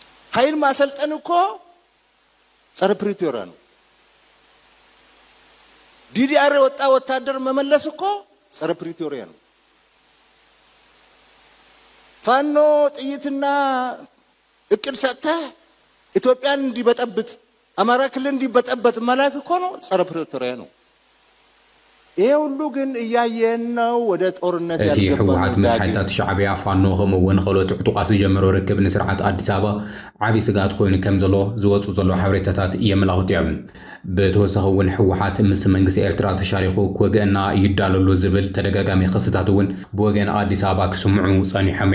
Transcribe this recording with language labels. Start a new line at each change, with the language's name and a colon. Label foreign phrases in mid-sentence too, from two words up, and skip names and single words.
Amharic: ኃይል ማሰልጠን እኮ ጸረ ፕሪቶሪያ ነው። ዲዲአር ወጣ ወታደር መመለስ እኮ ጸረ ፕሪቶሪያ ነው። ፋኖ ጥይትና እቅድ ሰጥተህ ኢትዮጵያን እንዲበጠብጥ አማራ ክልል እንዲበጠበጥ መላክ እኮ ነው ጸረ ፕሪቶሪያ ነው። ይሄ ሁሉ ግን እያየን ነው ወደ ጦርነት
Tigrinya: ያልገባው። እቲ ህወሓት ምስ ሓይልታት ሻዕብያ ፋኖ ከምኡውን ካልኦት ዕጡቃት ዝጀመሮ ርክብ ንስርዓት አዲስ አበባ ዓብዪ ስጋት ኮይኑ ከም ዘሎ ዝወፁ ዘሎ ሓበሬታታት የመላኽቱ እዮም። ብተወሳኺ እውን ህወሓት ምስ መንግስቲ ኤርትራ ተሻሪኹ ክወግአና ይዳለሉ ዝብል ተደጋጋሚ ክስታት እውን ብወገን አዲስ አበባ ክስምዑ ጸኒሖም